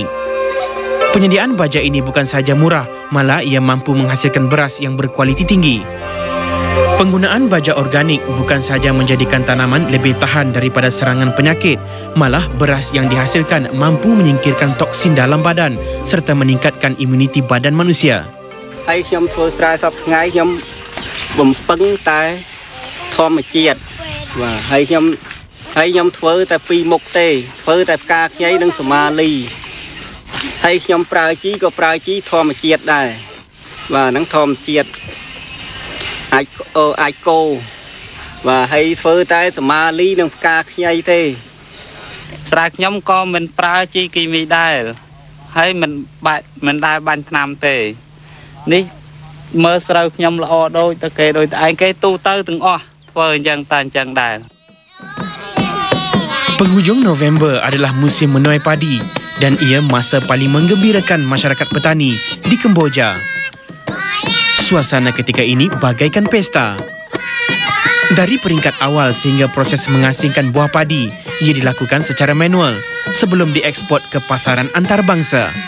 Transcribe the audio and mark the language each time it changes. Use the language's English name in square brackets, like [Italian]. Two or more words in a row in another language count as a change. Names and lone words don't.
[Malay] Penyediaan baja ini bukan sahaja murah, malah ia mampu menghasilkan beras yang berkualiti tinggi. Penggunaan baja organik bukan sahaja menjadikan tanaman lebih tahan daripada serangan penyakit, malah beras yang dihasilkan mampu menyingkirkan toksin dalam badan serta meningkatkan imuniti badan manusia. [Khmer] Hai ខ្ញុំធ្វើស្រែសពថ្ងៃខ្ញុំបំពឹងតែធម្មជាតិបាទហើយខ្ញុំធ្វើតែពីរមុខទេធ្វើតែផ្កាខ្ញីនិងសមាលីហើយខ្ញុំប្រើជីក៏ប្រើជីធម្មជាតិដែរបាទហ្នឹងធម្មជាតិ អាចកោបាទហើយធ្វើតែសមាលីនិងផ្កាខ្ញីទេស្រែខ្ញុំក៏មិនប្រើជីគីមីដែរហើយមិនដែរបាញ់ថ្នាំទេនេះមើលស្រូវខ្ញុំល្អដូចតែគេដូចតែឯងគេទូទៅទាំងអស់ធ្វើអញ្ចឹងតែអញ្ចឹងដែរ [Malay] Penghujung November adalah musim menuai padi dan ia masa paling menggembirakan masyarakat petani di Kemboja. Suasana ketika ini bagaikan pesta. Dari peringkat awal sehingga proses mengasingkan buah padi, ia dilakukan secara manual sebelum diekspor ke pasaran antarabangsa.